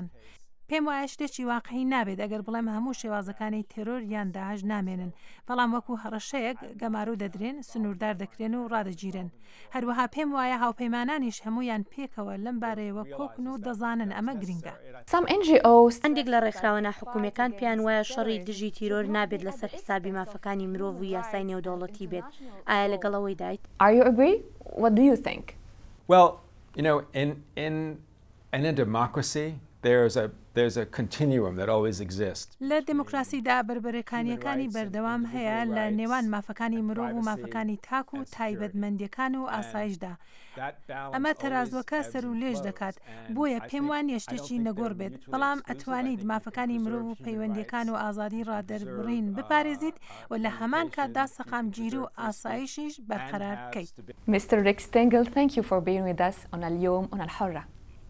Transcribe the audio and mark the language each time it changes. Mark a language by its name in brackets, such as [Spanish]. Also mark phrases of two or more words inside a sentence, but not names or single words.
[Central Kurdish] پێم وایە شتێکی واقعی نابێت ئەگەر بڵێم هەموو شێوازەکانی تێرۆر یان داعش نامێنن بەڵام وەکو هەڕەشەیەک گەمارۆ دەدرێن سنووردار دەکرێن و ڕادەگیرن. هەروەها پێم وایە هاوپەیمانانیش هەمویان پێکەوە لەم بارەیەوە کۆکن و دەزانن ئەمە گرنگە. [English] Some NGOs [Central Kurdish] هەندێک لە ڕێکخراوە ناحکوومیەکان پێیان وایە شەڕی دژی تیرۆر نابێت لەسەر حسابی مافەکانی مرۆڤ و یاسای نێودەوڵەتی بێت. ئایا لەگەڵەوەی دایت؟ [English] Are you agree? What do you think? Well, in a democracy there's a continuum that always exists. [Central Kurdish] لە دموکراسیدا بربەرەکانیەکانی بەردەوام هەیە لە نێوان مافەکانی مرۆڤ و مافەکانی تاک و تایبەتمەندیەکان و ئاسایشدا. ئەمە تەرازوەکە سەر و لێژ دەکات بۆیە پێم وانیە شتێکی نەگۆڕ بێت بەڵام ئەتوانیت مافەکانی مرۆڤ و پەیوەندیەکان و ئازادی ڕادەربڕین بپارێزیت و لە هەمان کاتدا سەقامگیری و ئاسایشیش بەرقەرار بکەیت. [English] Mr. Rick Stengel, thank you for being with us on اليوم من الحرة.